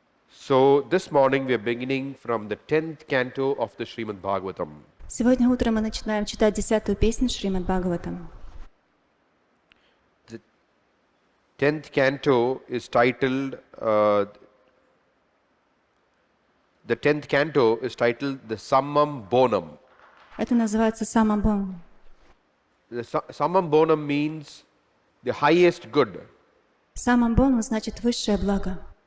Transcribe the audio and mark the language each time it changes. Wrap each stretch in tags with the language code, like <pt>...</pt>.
<en>So this morning we are beginning from the 10th canto of the Shrimad Bhagavatam.</en> <ru>Сегодня утром мы начинаем читать 10-ю песню Шримад Бхагаватам.</ru> <en>The 10th canto is titled the 10th canto is titled the Summum Bonum.</en> <ru>Это называется Summum Bonum.</ru> <en>The Summum Bonum means the highest good.</en> <ru>Summum Bonum значит высшее благо.</ru>